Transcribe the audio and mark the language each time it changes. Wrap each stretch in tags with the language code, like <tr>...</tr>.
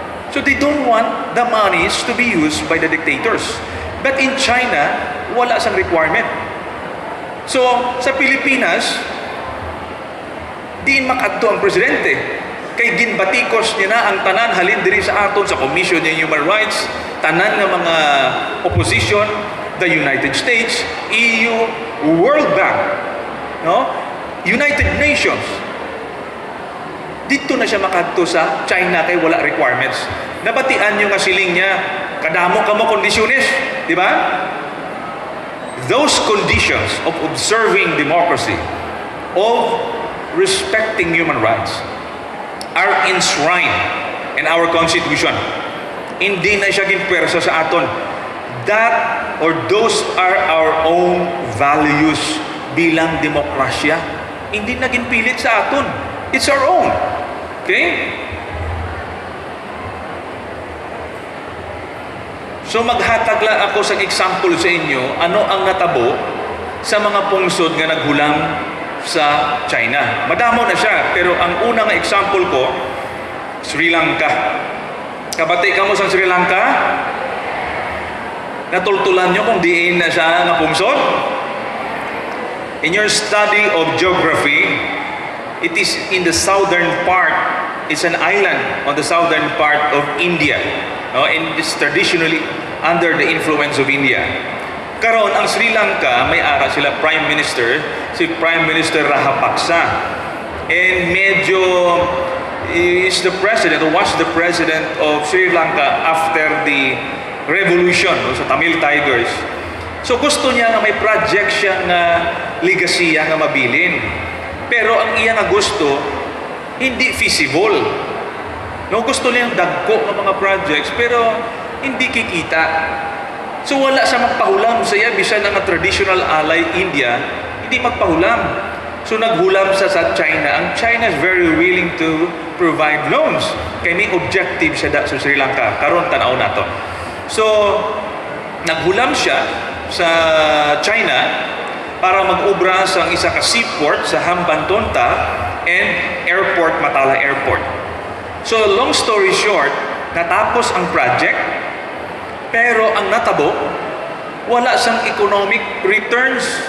<en>So they don't want the monies to be used by the dictators. But in China,</en> <hil>wala sang requirement. So, sa Pilipinas, diin makadto ang presidente. Kay ginbatikos niya na ang tanan halin diri sa aton sa Commission on Human Rights, tanan nga mga opposition, the United States, EU, World Bank, no? United Nations. Dito na siya makadto sa China kay wala requirements. Nabatian niyo nga siling niya, kadamo ka mo kondisyones, di ba?</hil> <en>Those conditions of observing democracy, of respecting human rights, are enshrined in our Constitution.</en> <hil>Hindi na siya ginpwersa sa aton.</hil> <en>That or those are our own values</en> <tl>bilang demokrasya.</tl> <hil>Hindi na ginpilit sa aton.</hil> <en>It's our own.</en> <hil>Okay? So maghatag lang ako sa example sa inyo, ano ang natabo sa mga pungsod nga naghulam sa China. Madamo na siya, pero ang unang example ko, Sri Lanka. Kabati ka mo sa Sri Lanka? Natultulan nyo kung diin na siya nga pungsod?</hil> <en>In your study of geography, it is in the southern part. It's an island on the southern part of India. No? And it's traditionally under the influence of India.</en> <hil>Karon ang Sri Lanka, may ara sila Prime Minister,</hil> <en>si Prime Minister Rajapaksa. And medyo is the president, or was the president of Sri Lanka after the revolution, sa Tamil Tigers.</en> <hil>So gusto niya nga may project siya nga legacy nga mabilin. Pero ang iya nga gusto, hindi feasible. No, gusto niyang dagko ng mga projects, pero hindi kikita. So wala siya magpahulam sa iya, bisan ang traditional ally India, hindi magpahulam. So naghulam sa China.</hil> <en>Ang China is very willing to provide loans.</en> <hil>Kaya may objective siya sa Sri Lanka. Karon tanaw na to. So naghulam siya sa China para mag-ubra sa isa ka seaport sa Hambantota and airport, Matala Airport.</hil> <en>So long story short,</en> <hil>natapos ang project, pero ang natabo, wala siyang economic returns.</hil>